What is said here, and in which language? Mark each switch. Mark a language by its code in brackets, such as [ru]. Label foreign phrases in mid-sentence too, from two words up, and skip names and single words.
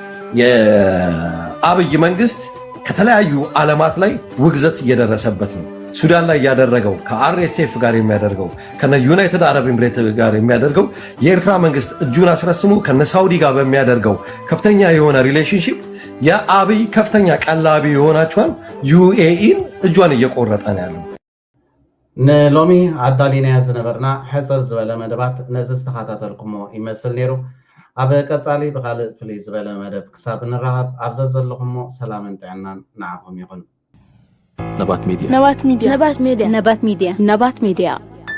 [am] የአብይ መንግስት ከተለያዩ ዓለማት ላይ ውግዘት እየደረሰበት ነው። ሱዳን ላይ ያደረገው ከአርኤስኤፍ ጋር የሚያደርገው ከነ ዩናይትድ አረብ ኤምሬት ጋር የሚያደርገው የኤርትራ መንግስት እጁን አስረስሙ ከነ ሳውዲ ጋር በሚያደርገው ከፍተኛ የሆነ ሪሌሽንሺፕ የአብይ ከፍተኛ ቀላቢ የሆናቸዋል ዩኤኢን እጇን እየቆረጠ ነው ያለው። [ti] ንሎሚ አዳሊና ዝነበርና ሕፅር ዝበለ መደባት ነዚ ዝተኸታተልኩሞ ይመስል ነይሩ። ኣብ ቀጻሊ ብካልእ ፍልይ ዝበለ መደብ ክሳብ ንራኸብ ኣብዘ ዘለኹሞ ሰላምን ጥዕናን ንዓኹም ይኹን። ነባት ሚድያ ነባት ሚድያ ነባት ሚድያ ነባት ሚድያ